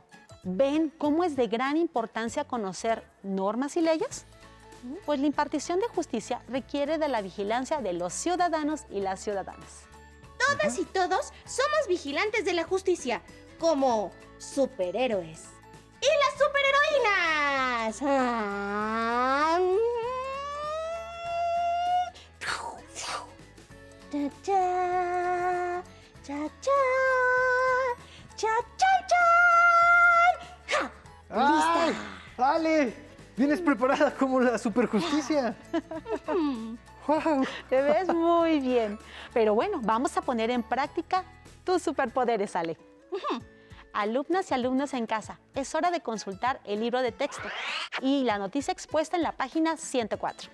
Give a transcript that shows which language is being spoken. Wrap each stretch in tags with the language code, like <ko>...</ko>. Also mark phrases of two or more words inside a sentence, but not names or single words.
<es>¿Ven cómo es de gran importancia conocer normas y leyes? Pues la impartición de justicia requiere de la vigilancia de los ciudadanos y las ciudadanas. Todas y todos somos vigilantes de la justicia, como superhéroes. ¡Y las superheroínas! Cha, cha, cha, cha, cha, cha, cha. ¡Ja! ¡Ay! ¡Ale! ¡Vienes preparada como la superjusticia! ¡Wow! Te ves muy bien. Pero bueno, vamos a poner en práctica tus superpoderes, Ale. Alumnas y alumnos en casa, es hora de consultar el libro de texto y la noticia expuesta en la página 104.</es>